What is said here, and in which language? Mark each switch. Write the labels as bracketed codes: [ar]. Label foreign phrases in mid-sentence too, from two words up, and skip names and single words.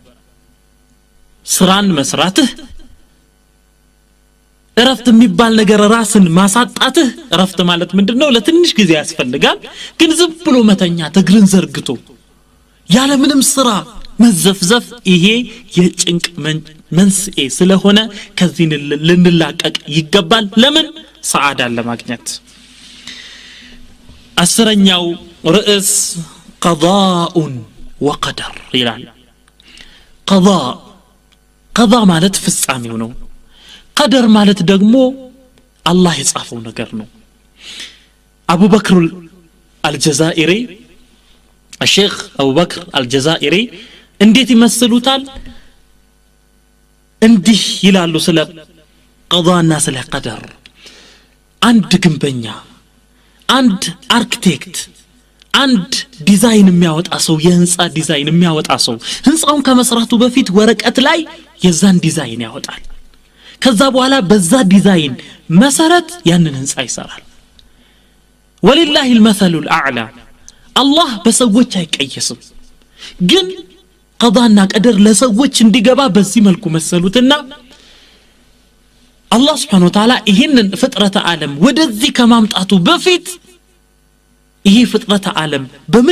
[am] ስራን መስራትህ እረፍት የሚባል ነገር ራስን ማሳጣትህ እረፍት ማለት ምንድነው ለትንሽ ጊዜ ያስፈልጋል ግን ዝም ብሎ መተኛ እግርን ዘርግቶ ያለ ምንም ስራ መዘፍዘፍ ይሄ የጭንቅ መንስኤ ስለሆነ ከዚህ ልንላቀቅ ይገባል ለምን ሰዓዳን ለማግኘት አስረኛው ርዕስ [ar] قضاء وقدر [am] ይላል قضاء ማለት ፍጻሜው ነው قدر ማለት ደግሞ አላህ የጻፈው ነገር ነው አቡ በክር አልጀዛኢሪ الشيخ أبو بكر الجزائري እንዴት ይመስሉታል እንዲህ ይላሉ ስለ ቀዷና ስለ ቀደር አንድ ግንበኛ አንድ አርኪቴክት አንድ ዲዛይን የሚያወጣ ሰው የህንጻ ዲዛይን የሚያወጣ ሰው ህንጻውን ከመስራቱ በፊት ወረቀት ላይ የዛን ዲዛይን ያወጣል ከዛ በኋላ በዛ ዲዛይን መሰረት ያንን ህንጻ ይሰራል [ar] ولله المثل الاعلى [am] አላህ በሰዎች አይቀየስም ግን ቀዳና ቀደር ለሰዎች እንዲገባ በዚህ መልኩ መሰሉትና አላህ [ar] سبحانه وتعالى [am] ይሄንን ፍጥረተ ዓለም ወደዚህ ከማምጣቱ በፊት ይሄ ፍጥረተ ዓለም በምን